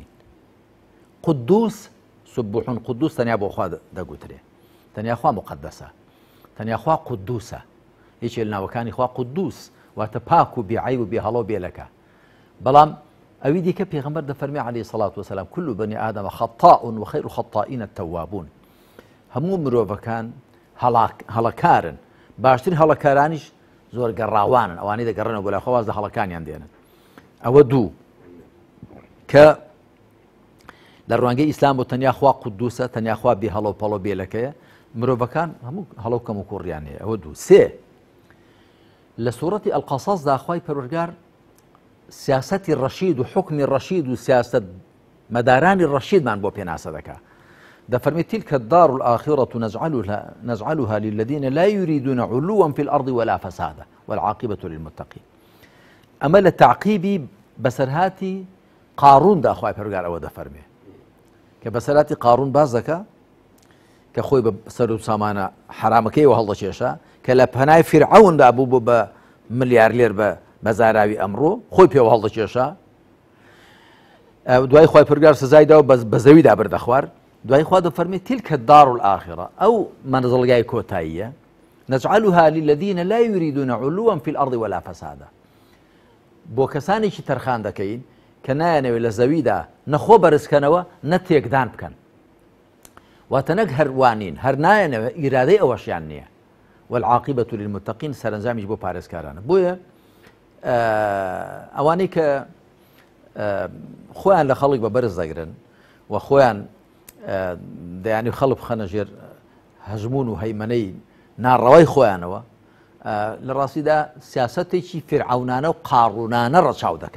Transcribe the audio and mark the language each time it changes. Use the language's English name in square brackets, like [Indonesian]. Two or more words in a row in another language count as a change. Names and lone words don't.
[Arabic] قودوس سبوحون قودوس [Central Kurdish] تەنیا بۆ خوا دەگوترێ، تەنیا خوا مقدسە، تەنیا خوا قودوسە، هیچ لە ناوەکانی خوا قودوس واتە پاک و بێعیب و بێهەڵۆ بێلەکە. بەڵام ئەوی دیکە پێغەمبەر دەفەرمێ [Arabic] عەلەیهی سەڵات وسەلام كل بني آدم خطاء وخير الخطائين التوابون. [Central Kurdish] هەموو مرۆڤەکان هەڵەکارن، باشترین هەڵەکارانیش زۆر گەڕاوانن، ئەوانەی دەگەڕێنەوە بۆ لای خوا واز لە هەڵەکانیان دێنن. ئەوە دوو کە لە ڕوانگەی ئیسلام بۆ تەنیا خوا قودوسە، تەنیا خوا بێ هەڵۆ پەڵۆ بێلەکەیە، مرۆڤەکان هەموو هەڵۆ کەم و کوڕیان هەیە. ئەوە دوو. سێ لە سوورەتی ئەلقەسەسدا خوای پەروەردگار سیاسەتی ڕەشید و حکمی ڕەشید و سیاسەت مەدارانی ڕەشیدمان بۆ پێناسە دەکا. دەفەرمێت [Arabic] تلك الدار الآخرة نجعلها للذين لا يريدون علوا في الأرض ولا فسادا والعاقبة للمتقين. [Central Kurdish] ئەمە لە تعقیبی بەسەرهاتی قاروندا خوای پەروەردگار ئەوە دەفەرمێ کە بەسەرهاتی قارون باز دەکا کە خۆی بە سەر و سامانە حرامەکەیەوە هەڵدەکێشە کە لە پەنای فیرعەوندا بوو بە ملیارلێر بە زاراوی ئەمڕۆ خۆی پێوە هەڵدەکێشە. دوای خوای پەروەردگار سزای داوە بە زەویدا بردە خوار. دوای خوا دەفەرمێت [Arabic] تلك الدار الآخرة [Central Kurdish] ئەو مەنزڵگای کۆتاییە [Arabic] نجعلها للذين لا يريدون علوا في الأرض ولا فسادا. [Central Kurdish] بۆ کەسانێکی تەرخان دەکەین کە نایەنەوێت لە زەویدا نەخۆ بەرزکەنەوە نە تێکدان بکەن، واتە نەک هەروانین هەر نایەنەوە ئیرادەی ئەوەشیان نییە. [Arabic] والعاقبة للمتقين [Central Kurdish] سەرنجامیش بۆ پارێزکارانە. بۆیە ئەوانەی کە خۆیان لە خەڵک بە بەرز دەگرن و خۆیان دەیانی خەڵک بخەنە ژێر هەژمون و هەیمەنەی ناڕەوای خۆیانەوە لە ڕاستیدا سیاسەتێکی فرعەونانە و قاڕوونانە ڕەچاو دەکەن.